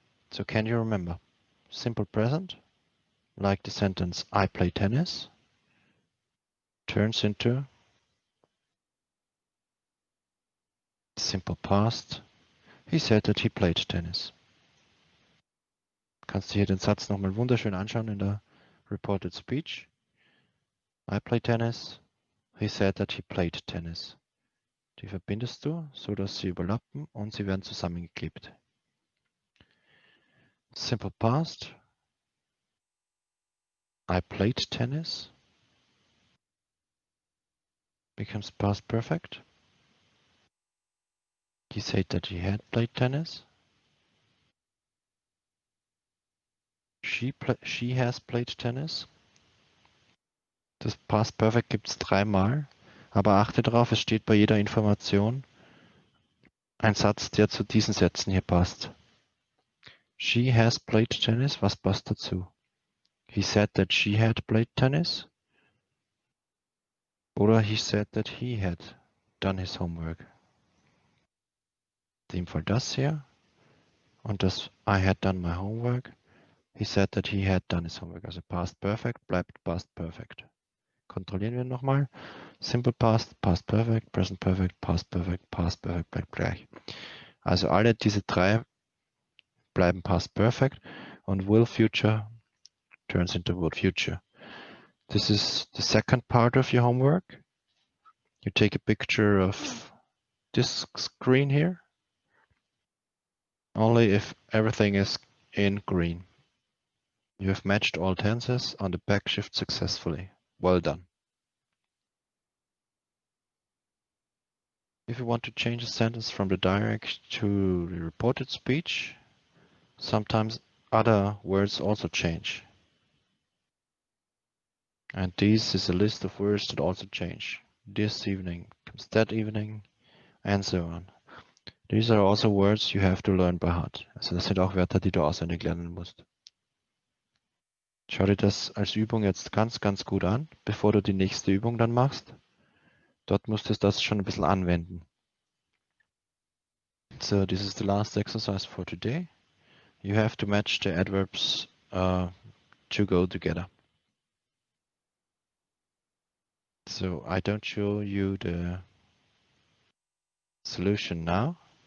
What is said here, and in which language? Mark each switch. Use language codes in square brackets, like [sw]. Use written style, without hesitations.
[en] So can you remember? Simple present, like the sentence I play tennis, turns into simple past. He said that he played tennis. [de] Kannst du hier den Satz nochmal wunderschön anschauen in der Reported Speech. [en] I play tennis. He said that he played tennis. [de] Die verbindest du, so dass sie überlappen und sie werden zusammengeklebt. [en] Simple past. I played tennis becomes past perfect. He said that he had played tennis. She has played tennis. [de] Das Past Perfect gibt es dreimal, aber achte darauf, es steht bei jeder Information ein Satz, der zu diesen Sätzen hier passt. [en] She has played tennis, [de] was passt dazu? [en] He said that she had played tennis. Oder he said that he had done his homework. [de] In dem Fall das hier. Und das [en] I had done my homework. He said that he had done his homework. [de] Also Past Perfect bleibt Past Perfect. Kontrollieren wir nochmal. Simple Past, Past Perfect, Present Perfect, Past Perfect bleibt gleich. Also alle diese drei bleiben Past Perfect und Will Future [en] turns into [de] Would Future. [en] This is the second part of your homework. You take a picture of this screen here. Only if everything is in green. You have matched all tenses on the back shift successfully. Well done. If you want to change a sentence from the direct to the reported speech, sometimes other words also change. And this is a list of words that also change. This evening becomes that evening, and so on. These are also words you have to learn by heart. [de] Also das sind auch Wörter, die du auswendig lernen musst. Schau dir das als Übung jetzt ganz, ganz gut an, bevor du die nächste Übung dann machst. Dort musst du das schon ein bisschen anwenden. [en] So this is the last exercise for today. You have to match the adverbs to go together. So I don't show you the solution now.